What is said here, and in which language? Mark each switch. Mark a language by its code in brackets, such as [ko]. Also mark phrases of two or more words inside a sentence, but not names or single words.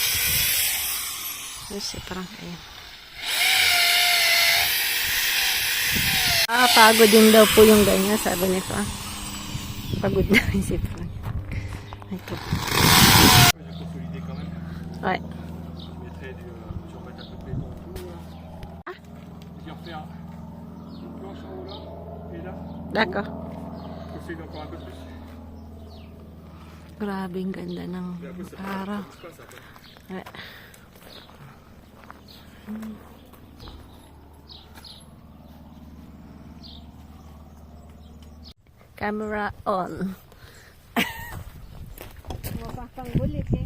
[tl] Kasi parang ayun. Pagod din daw po yung ganyan, sabi ni Frank. Pagod na rin si Frank. Ito. [fr] J'ai consolidé quand même. Ouais. Je mettrai du. Je vais remettre un peu de béton et tout. Là. Ah. Je vais refaire une planche en haut là. Et là. D'accord. Consolider encore un peu plus. [tl] Grabe ang ganda ng [fr] Et après, ça [tl] araw. [fr] pousse pas ça. [en] Ouais. Camera on. [tl] Mapapanggulit eh.